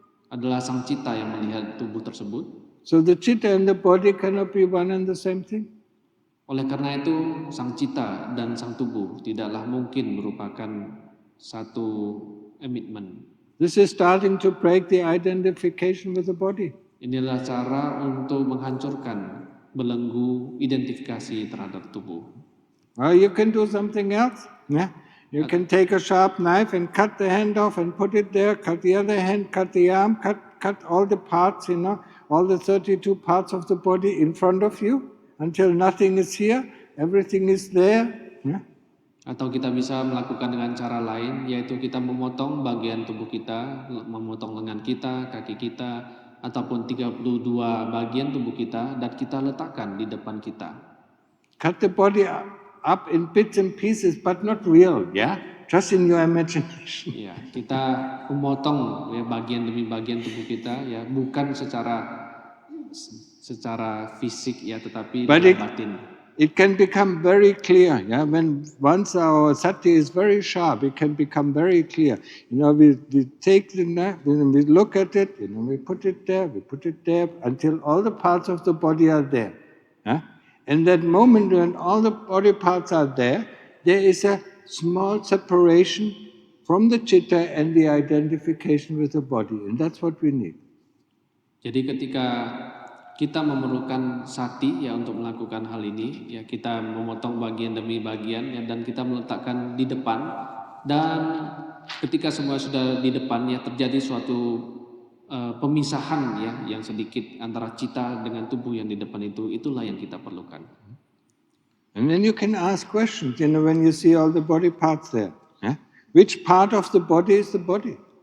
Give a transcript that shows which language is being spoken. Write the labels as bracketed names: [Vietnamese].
[Indonesian] Adalah sang cita yang melihat tubuh tersebut. [English] So the chitta and the body cannot be one and the same thing. [Indonesian] Oleh karena itu, sang cita dan sang tubuh tidaklah mungkin merupakan satu emitmen. [English] This is starting to break the identification with the body. [Indonesian] Inilah cara untuk menghancurkan belenggu identifikasi terhadap tubuh. [English] Or you can do something else. Yeah? You can take a sharp knife and cut the hand off and put it there, cut the other hand, cut the arm, cut all the parts, all the 32 parts of the body in front of you. Until nothing is here, everything is there. Yeah? [Indonesian] Atau kita bisa melakukan dengan cara lain, yaitu kita memotong bagian tubuh kita, memotong lengan kita, kaki kita, ataupun 32 bagian tubuh kita, dan kita letakkan di depan kita. [English] Cut the body up in bits and pieces, but not real, yeah? Just in your imagination. [Indonesian] Ya, kita memotong ya bagian demi bagian tubuh kita, ya bukan secara fisik ya, tetapi dalam batin. [English] It can become very clear. Yeah, when once our sati is very sharp, it can become very clear. We take the knife, we look at it, we put it there, until all the parts of the body are there. Yeah? And that moment when all the body parts are there is a small separation from the chitta and the identification with the body, and that's what we need. [Indonesian] Jadi ketika kita memerlukan sati ya untuk melakukan hal ini, ya kita memotong bagian demi bagian ya, dan kita meletakkan di depan, dan ketika semua sudah di depan ya terjadi suatu pemisahan ya yang sedikit antara cita dengan tubuh yang di depan itu, itulah yang kita perlukan. [English] And then you can ask questions, when you see all the body parts there. Which part of the body is the body?